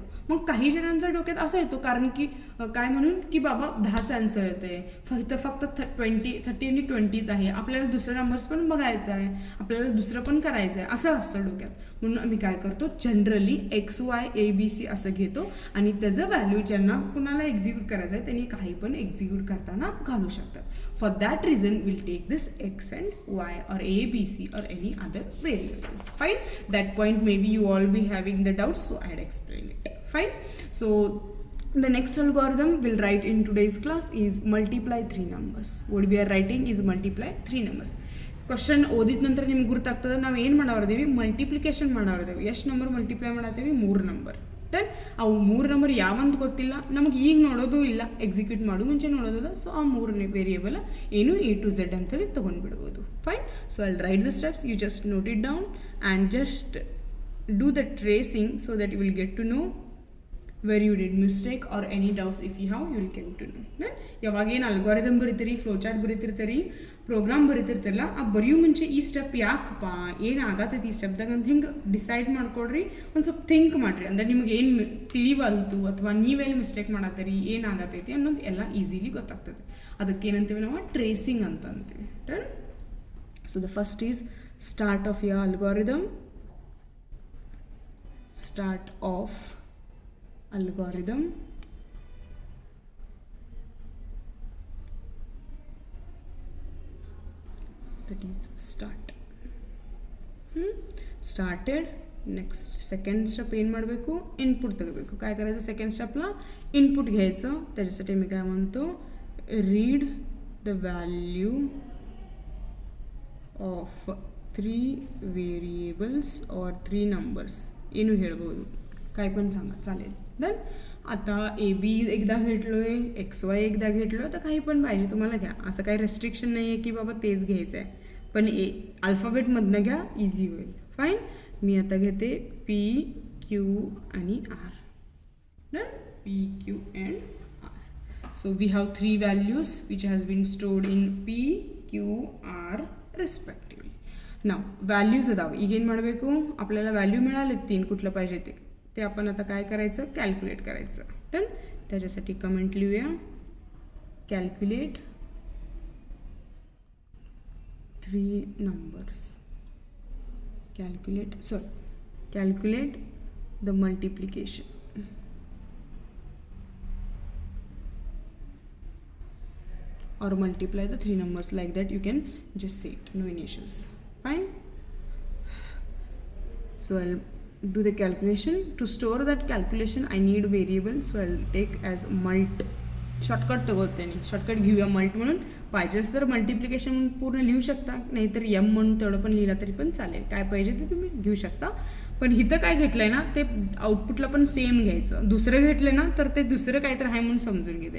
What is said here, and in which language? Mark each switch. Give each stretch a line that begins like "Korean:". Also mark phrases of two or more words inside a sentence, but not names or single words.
Marathi: मग काही जणांच्या डोक्यात असं येतो कारण की काय म्हणून की बाबा 10च ॲन्सर येते, फक्त 30 आणि 20च आहे, आपल्याला दुसरे नंबर्स पण बघायचं आहे, आपल्याला दुसरं पण करायचं आहे असं असतं डोक्यात. म्हणून आम्ही काय करतो, जनरली XY ABC असं घेतो आणि त्याचं व्हॅल्यू ज्यांना कुणाला एक्झिक्यूट करायचं आहे त्यांनी काही पण एक्झिक्यूट करताना घालू शकतात.
English: for that reason will take this X and Y or ABC or any other variable. Fine. That point maybe you all be having the doubts, so I had explained it. Fine. So the next algorithm we'll write in today's class is multiply three numbers. What we are writing is multiply three numbers.
Kannada: ಕ್ವಶನ್ ಓದಿದ ನಂತರ ನಿಮ್ಗೆ ಗೊತ್ತಾಗ್ತದೆ ನಾವು ಏನು ಮಾಡೋರ್ದೇವಿ, ಮಲ್ಟಿಪ್ಲಿಕೇಶನ್ ಮಾಡೋರ್ದೇವಿ. ಎಷ್ಟು ನಂಬರ್ ಮಲ್ಟಿಪ್ಲೈ ಮಾಡತ್ತೀವಿ, 3 ನಂಬರ್. ಡನ್. ಅವು 3 ನಂಬರ್ ಯಾವಂತ ಗೊತ್ತಿಲ್ಲ ನಮಗೆ, ಈಗ ನೋಡೋದು ಇಲ್ಲ, ಎಕ್ಸಿಕ್ಯೂಟ್ ಮಾಡೋ ಮುಂಚೆ ನೋಡೋದದ. ಸೊ ಆ 3 ವೇರಿಯೇಬಲ್ ಏನು
English: A to Z
Kannada: ಅಂತೇಳಿ ತೊಗೊಂಡ್ಬಿಡ್ಬೋದು. ಫೈನ್.
English: so I write the steps, you just note it down and just do the tracing so that you will get to know where you did mistake or any doubts if you have, you will come to know.
Kannada: ಯಾವಾಗ ಏನು ಅಲ್ಗಾರಿದಮ್ ಬರೀತೀರಿ,
English: flow chart
Kannada: ಬರೀತಿರ್ತೀರಿ, ಪ್ರೋಗ್ರಾಮ್ ಬರೀತಿರ್ತಿರಲ್ಲ, ಆ ಬರೆಯೋ ಮುಂಚೆ ಈ ಸ್ಟೆಪ್ ಯಾಕಪ್ಪ, ಏನು ಆಗತ್ತೈತಿ ಈ ಸ್ಟೆಪ್ದಾಗ ಅಂತ ಹಿಂಗೆ ಡಿಸೈಡ್ ಮಾಡ್ಕೊಡ್ರಿ. ಒಂದು ಸ್ವಲ್ಪ ಥಿಂಕ್ ಮಾಡಿರಿ, ಅಂದರೆ ನಿಮ್ಗೆ ಏನು ತಿಳಿವಲ್ತು ಅಥವಾ ನೀವೆಲ್ಲಿ ಮಿಸ್ಟೇಕ್ ಮಾಡತ್ತೀರಿ, ಏನು ಆಗತ್ತೈತಿ ಅನ್ನೋದು ಎಲ್ಲ ಈಸಿಲಿ ಗೊತ್ತಾಗ್ತದೆ. ಅದಕ್ಕೆ ಏನಂತೀವಿ ನಾವು ಟ್ರೇಸಿಂಗ್ ಅಂತ ಅಂತೀವಿ. ಡನ್.
English: so the first is start of your algorithm. Start of algorithm. That is start. Started. next second step
Kannada: ಏನು ಮಾಡಬೇಕು, इनपुट ತೆಗಬೇಕು.
Marathi: काय करायचं सेकंड स्टेपला इनपुट घ्यायचं. त्याच्यासाठी मी काय म्हणतो,
English: read the value of 3 variables or 3 numbers.
Kannada: ಏನು ಹೇಳ್ಬೋದು,
Marathi: काय पण सांगा, चालेल. डन. आता ए बी एकदा घेतलो आहे, एक्स वाय एकदा घेतलो आहे, तर काही पण पाहिजे तुम्हाला घ्या. असं काही रेस्ट्रिक्शन नाही आहे की बाबा तेच घ्यायचं आहे, पण अल्फाबेटमधनं घ्या, इझी होईल. फाईन. मी आता घेते पी क्यू आणि आर.
English: Done. P Q and R. So we have 3 values which has been stored in P Q R respectively. नाव व्हॅल्यूज अदाव
Kannada: ಈಗೇನು ಮಾಡಬೇಕು,
Marathi: आपल्याला व्हॅल्यू मिळाले 3 कुठलं पाहिजे ते आपण आता काय करायचं, कॅल्क्युलेट करायचं. डन. त्याच्यासाठी कमेंट लिहूया,
English: calculate 3 numbers. Calculate the multiplication or multiply the 3 numbers, like that you can just say it, no any issues. Fine. So I'll do the calculation. To store that calculation I need variable, so I'll take as mult.
Marathi: शॉर्टकट तगोते नाही, शॉर्टकट घेऊया मल्ट म्हणून. पाहिजेच तर मल्टिप्लिकेशन म्हणून पूर्ण लिहू शकता, नाहीतर एम म्हणून तेवढं पण लिहिलं तरी पण चालेल. काय पाहिजे ते तुम्ही घेऊ शकता. पण इथं काय घेतलं आहे ना, ते आउटपुटला पण सेम घ्यायचं. दुसरं घेतलं ना तर ते दुसरं काहीतरी आहे म्हणून समजून घेते.